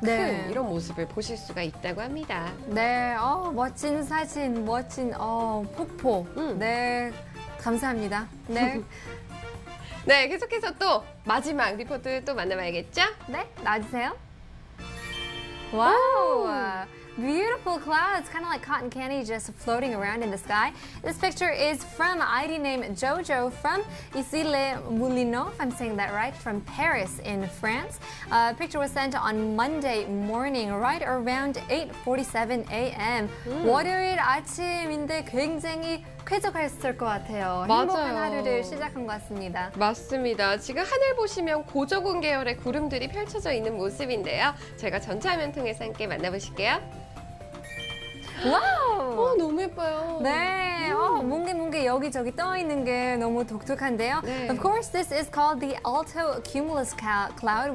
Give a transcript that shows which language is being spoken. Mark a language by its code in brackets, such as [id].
[ko] 네. 이런 모습을 보실 수가 있다고 합니다. 네, 멋진 사진, 멋진 폭포. 네, 감사합니다. 네, 네, 계속해서 또 마지막 리포트 또 만나봐야겠죠? 네, 놔주세요. Wow. [en] Beautiful clouds, kind of like cotton candy just floating around in the sky. This picture is from ID named Jojo from Issy-les-Moulineaux, if I'm saying that right, from Paris in France. The picture was sent on Monday morning, right around 8:47 a.m. [ko] 월요일 아침인데 굉장히 쾌적했을 것 같아요. 행복한 맞아요. 하루를 시작한 것 같습니다. 맞습니다. 지금 하늘 보시면 고저군 계열의 구름들이 펼쳐져 있는 모습인데요. 저희가 전체 화면 통해서 함께 만나보실게요. 와우! 너무 예뻐요. 네, 뭉게뭉게 여기저기 떠 있는 게 너무 독특한데요. 네. [en] Of course, this is called the alto cumulus cloud.